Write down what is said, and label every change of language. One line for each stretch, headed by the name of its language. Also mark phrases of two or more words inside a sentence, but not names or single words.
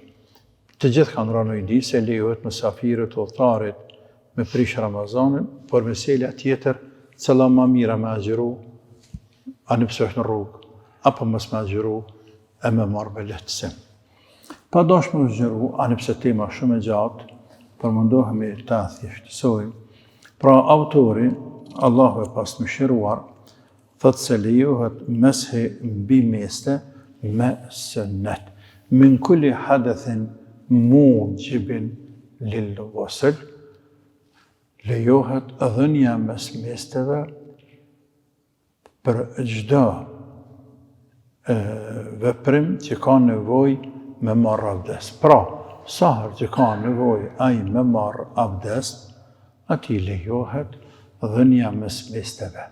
Albanian: Të gjithë kanë rënë në di se lejohet mysafirët udhëtarit me prish Ramazanin, por meselja tjetër, cila më mira me agjeru, ani pse është në rrugë, apo mos me agjeru, e me marrë me lehtësim. Pa dosh me agjeru, ani pse tema shumë e gjatë, për mundohemi ta thjeshtësojmë. Pra autori, Allahu e pasmëshiruar, thotë se lejohet meshi mbi meste me sunnet.
Arabic: من كل حدث موجب للغسل,
Albanian: lejohet dhënia mes mesteve për çdo veprim që ka nevojë me marrë abdes. Pra, sa herë që ka nevojë ai me marrë abdes, atij lejohet dhënia mes mesteve.